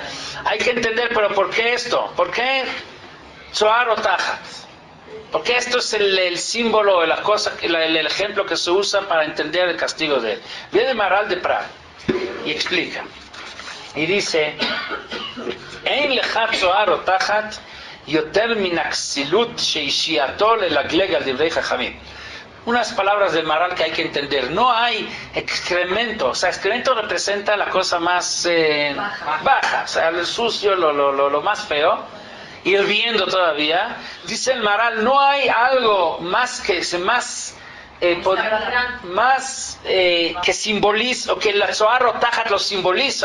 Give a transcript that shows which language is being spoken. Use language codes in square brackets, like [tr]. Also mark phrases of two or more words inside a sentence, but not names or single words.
[es] Hay que entender, pero ¿por qué esto? ¿Por qué [he] צואה רותחת? [es] Porque esto es el símbolo, la cosa, el ejemplo que se usa para entender el castigo de él. Viene Maral de Prague y explica. Y dice, [he] אין לך צואה רותחת יותר מן הכסילות שהשיאתו ללגלג על דברי חכמים. [es] Unas palabras del Maral que hay que entender. No hay excremento. O sea, excremento representa la cosa más baja. O sea, el sucio, lo más feo. Hirviendo todavía. Dice el Maral, no hay algo más que que simboliza, o que la [he] צואה רותחת [es] lo simboliza.